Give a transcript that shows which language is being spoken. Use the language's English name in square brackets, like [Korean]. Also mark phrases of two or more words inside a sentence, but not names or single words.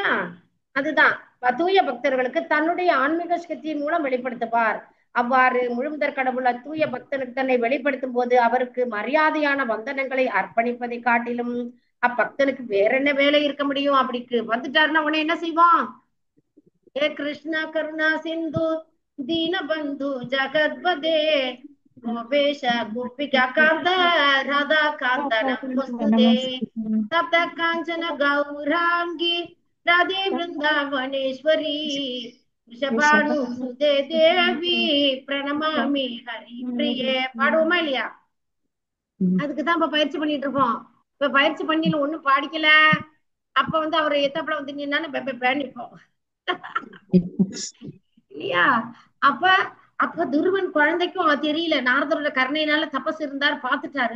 [Tamil] அதுதான் தூய பக்தர்களுக்கு தன்னுடைய ஆன்மீக சக்தியின் மூலம் வெளிப்படுத்துவார். அவ்வாறு முழுமுதற் கடவுள் தூய பக்தனுக்கு தன்னை வெளிப்படுத்தும் போது அவருக்கு மரியாதையான வந்தனங்களை அர்ப்பணிப்பதை காட்டிலும் அப்பக்தனுக்கு வேற என்ன வேலை இருக்க முடியும்? அப்படிக்கு வந்துட்டாருன்னா உடனே என்ன செய்வான்? [Sanskrit] हे कृष्ण करुणा सिन्धु दीनबन्धु जगद्पदे गोपेश गोपिका कान्त राधा कान्त नमोस्तुते सप्त काञ्चन गौराङ्गी राधे वृन्दावनेश्वरी वृषभानुसुते देवी प्रणमामि हरिप्रिये. [Tamil] பாடுவோமா இல்லையா? அதுக்குதான் இப்ப பயிற்சி பண்ணிட்டு இருக்கோம். இப்ப பயிற்சி பண்ணில ஒண்ணும் பாடிக்கல. அப்ப வந்து அவரை எத்தப்பல வந்து நின்னாலும் பேணிப்போம் இல்லையா. அப்ப அப்ப துருவன் குழந்தைக்கும் தெரியல. நாரதரோட கருணையினால தபஸ் இருந்தார், பார்த்துட்டாரு.